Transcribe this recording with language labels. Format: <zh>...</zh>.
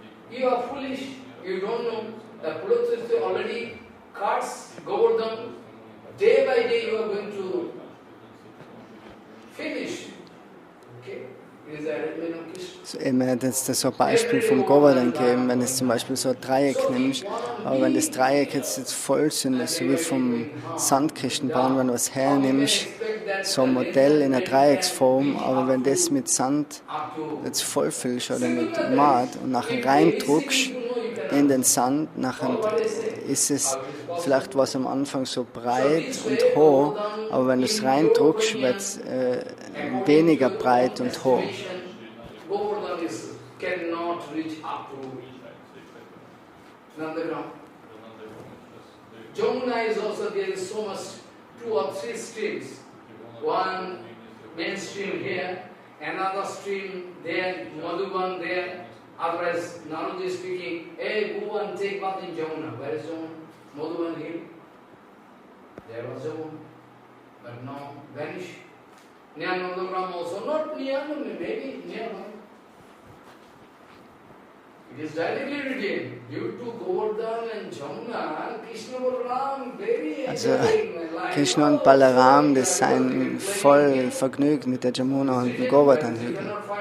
<en>you are foolish, you don't know. The Pulatsya already cuts Govardhan. Day by day you are going to finish. Okay? Is the arrangement of Krishna.</en> <de>So, eben, er hat jetzt so ein Beispiel vom Govardhan gegeben, wenn du zum Beispiel so ein Dreieck nimmst, aber wenn das Dreieck jetzt voll sind, so wie vom Sandkistenbahn, wenn du was hernimmst, so ein Modell in einer Dreiecksform, aber wenn das mit Sand jetzt vollfüllst oder mit Maat und nachher reindruckst in den Sand, nachher ist es vielleicht was am Anfang so breit und hoch, aber wenn du es reindruckst, wird es weniger breit und hoch.</de> <en>Govardhan cannot reach up to Nandagram. Jamuna is also, there is so much, 2 or 3 streams. One main stream here, another stream there, Madhuban there. Otherwise, Naruji is speaking, hey, go and take bath in Jamuna. Where is Jamuna? Madhuban hill. There was Jamuna, but now vanished. Near Nandagram also, not near, maybe nearby. It is directly written, due to Govardhan and Jamuna, Krishna Balaram very enjoying my life.</en> <de>Krishna und Balaram, das seien voll vergnügt mit der Jamuna und dem Govardhan-Hügel.</de>